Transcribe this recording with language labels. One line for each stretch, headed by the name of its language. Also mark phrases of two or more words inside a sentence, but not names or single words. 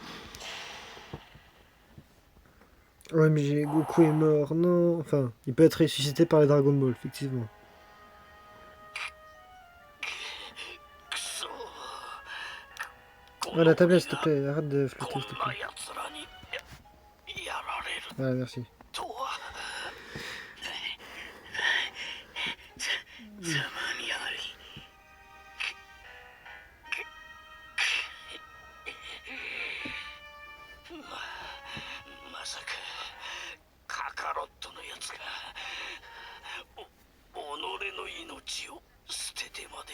French: OMG, Goku est mort, non. Enfin, il peut être ressuscité par les Dragon Ball, effectivement. Oh, la tablette, s'il te plaît, arrête de flotter,
Japanese: こ
French: s'il te
Japanese: んな
French: plaît.
Japanese: 奴らにやられる
French: Voilà, merci.
Japanese: とはざまみやがりまさかカカロットのやつが己の命を捨ててまで。